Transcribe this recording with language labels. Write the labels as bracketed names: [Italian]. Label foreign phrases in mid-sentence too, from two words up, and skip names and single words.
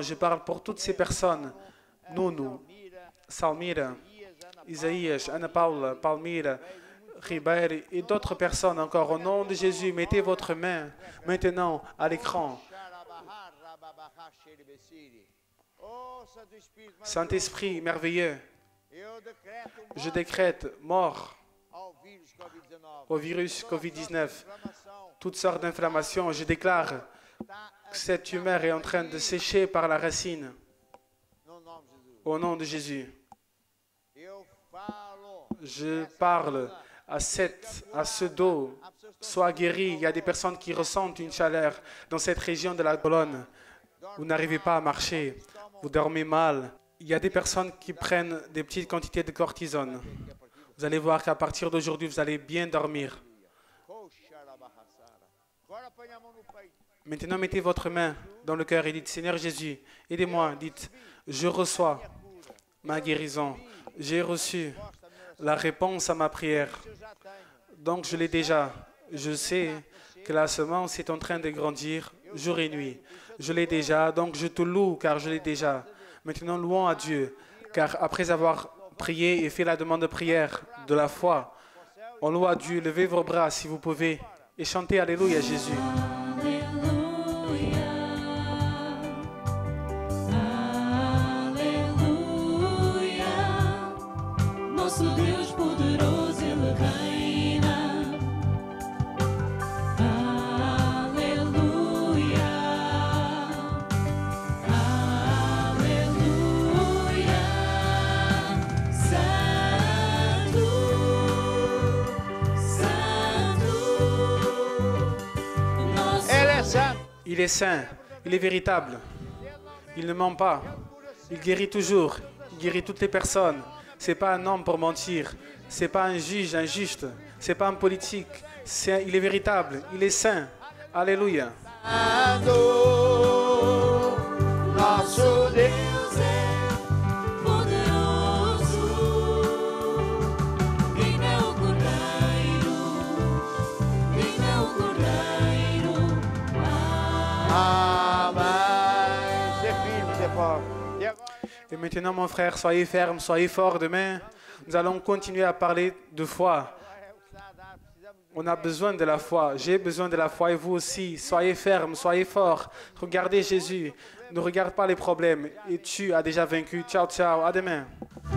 [French] Je parle pour toutes ces personnes, nous, Salmira, Isaïas, Ana Paula, Palmira, Ribeiro et d'autres personnes encore. Au nom de Jésus, mettez votre main maintenant à l'écran. [Portuguese] Oh, Santo Espírito, [French] Saint-Esprit merveilleux, [Portuguese] eu decreto [French] je décrète mort [Portuguese] ao vírus Covid-19. [French] au virus Covid-19, [Portuguese] Inflamação [French] toutes sortes d'inflammations. Je déclare que cette tumeur est en train de sécher par la racine. [Portuguese] no nome de Jesus. [French] Au nom de Jésus, [Portuguese] Eu falo. [French] je parle à ce dos. Sois guéri. Il y a des personnes qui ressentent une chaleur dans cette région de la colonne. Vous n'arrivez pas à marcher. Vous dormez mal. Il y a des personnes qui prennent des petites quantités de cortisone. Vous allez voir qu'à partir d'aujourd'hui, vous allez bien dormir. [Portuguese] Coxarabahassara. Agora põe a mão no peito. [French] Maintenant, mettez votre main dans le cœur et dites, Seigneur Jésus, aidez-moi. Dites, je reçois ma guérison. J'ai reçu la réponse à ma prière. [Portuguese] Eu já tenho. [French] Donc, je l'ai déjà. Je sais que la semence est en train de grandir jour et nuit. Je l'ai déjà, donc je te loue car je l'ai déjà. Maintenant, louons à Dieu, car après avoir prié et fait la demande de prière de la foi, on loue à Dieu. Levez vos bras si vous pouvez et chantez Alléluia Jésus. [Portuguese] Aleluia, aleluia, nosso Deus poderoso, Ele reina. Aleluia, aleluia, Santo, Santo, nosso Ele é santo. [French] Il est saint, il est véritable, il ne ment pas, il guérit toujours, il guérit toutes les personnes. C'est pas un homme pour mentir, c'est pas un juge injuste, c'est pas un politique, il est véritable, il est saint. Alléluia. [Portuguese] Santo, nosso Deus. Deus é poderoso, reina o Cordeiro, reina o Cordeiro. Amém. Ser firme, ser forte. E agora, [French] Et maintenant, mon frère, soyez ferme, soyez fort. Demain, nous allons continuer à parler de foi. On a besoin de la foi. J'ai besoin de la foi et vous aussi. Soyez ferme, soyez fort. Regardez Jésus. Ne regarde pas les problèmes. Et tu as déjà vaincu. [Italian] Ciao, ciao. [French] À demain.